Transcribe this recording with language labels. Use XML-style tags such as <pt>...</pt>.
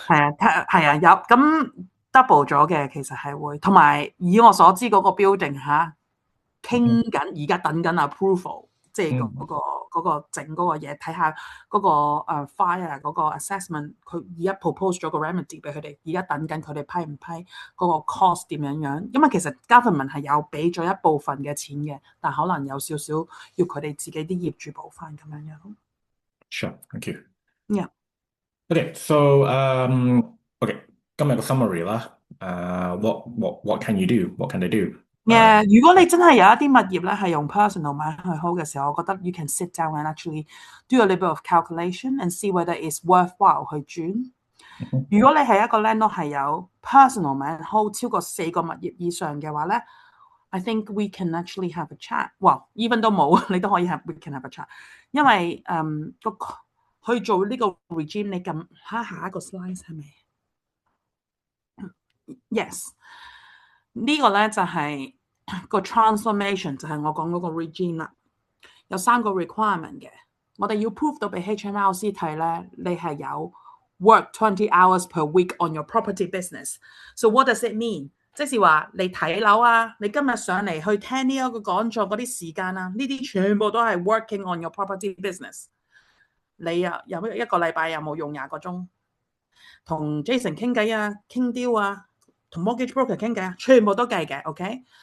<yue>係啊，有咁 double 咗嘅，其實係會，同埋以我所知嗰個 building 傾緊，而家等緊 approval，即係嗰個整嗰個嘢，睇下嗰個fire 嗰個 assessment，佢而家 propose 咗個 remedy 俾佢哋，而家等緊佢哋批唔批嗰個 cost 點樣樣，因為其實 government 係有俾咗一部分嘅錢嘅，但可能有少少要佢哋自己啲業主補翻咁樣樣。</yue> <en>Sure, thank you. Yeah.</en> <yue>Okay, so okay，今日個 summary 啦。</yue> <en>What can you do? What can they do?</en> <yue>如果你真係有一啲物業咧係用 personal 買去 hold 嘅時候，</yue> <en>我覺得 you can sit down and actually do a little bit of calculation and see whether it's worthwhile</en> <yue>去轉。如果你係一個 landlord 係有 personal 買 hold 超過4個物業以上嘅話咧，</yue> <en>I think we can actually have a chat。</en> <yue>even 都冇，你都可以</yue> <en>we can have a chat。</en> <yue>因為去做呢個 regime， 你撳下一個 slide 係咪 ？Yes， 呢個咧就係個 transformation， 就係我講嗰個 regime 啦。有3個 requirement 嘅，我哋要 prove 到俾 HMRC 睇咧，你係有</yue> <en>work 20 hours per week on your property business。 So what does it mean？</en> <yue>即是話你睇樓啊，你今日上嚟去聽呢一個講座嗰啲時間啊，呢啲全部都係 working on your property business。你啊有一個禮拜有冇用20個鐘同 Jason 傾偈啊、傾 deal 啊、同 mortgage broker 傾偈啊，全部都計嘅 ，OK？</yue>